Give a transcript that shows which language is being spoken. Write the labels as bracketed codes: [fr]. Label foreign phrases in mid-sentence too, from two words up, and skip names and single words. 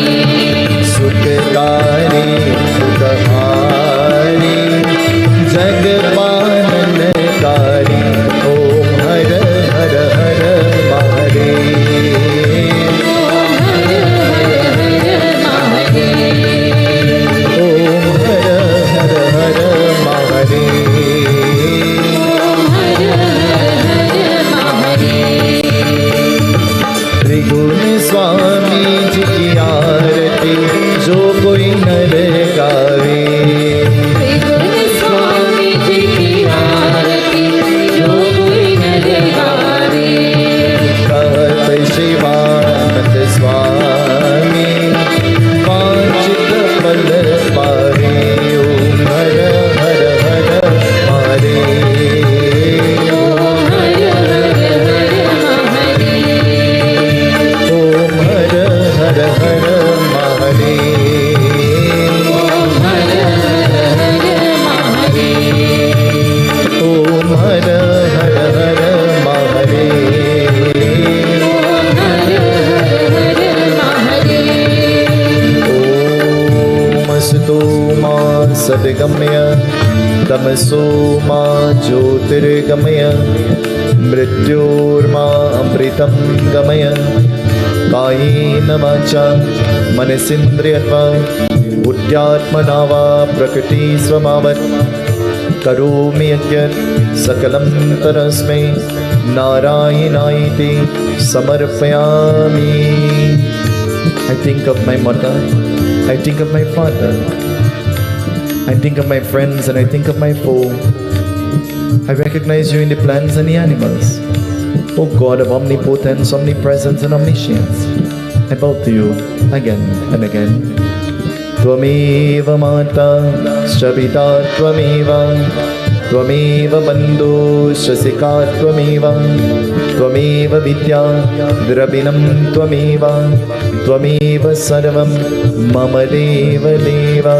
[hi] सुखकारी सुखहारी जगपालनकारी ओम हर हर हर महादेव ओम हर हर हर महादेव ओम हर हर हर महादेव ओम हर हर हर महादेव त्रिगुण स्वामी जी की आरती जो कोई नर गावे त्रिगुण स्वामी जी की आरती जो कोई नर गावे कहत शिवानंद स्वामी वांछित फल पावे ओम हर हर हर महादेव ओम हर हर हर महादेव ओम हर हर हर महादेव ओम हर हर हर महादेव ओम हर हर हर महादेव ओम हर हर हर महादेव [sa] ओम असतो मा सद्गमय तमसो मा ज्योतिर्गमय मृत्योर्मा अमृतं गमय कायेन वाचा मनसिन्द्रियर्वा बुद्ध्यात्मना वा प्रकृति स्वभावत् करोमि यज्ञ सकलं तरस्मै नारायणायेति समर्पयामि. [en] I think of my mother, I think of my father, I think of my friends, and I think of my foe. I recognize you in the plants and the animals. O God of omnipotence, omnipresence, and omniscience, I bow to you again and again. [sa] त्वमेव माता शबिता त्वमेव, त्वमेव बन्धु शसिका त्वमेव, त्वमेव विद्या द्रबिणं त्वमेव, त्वमेव सर्वं मम देव देव.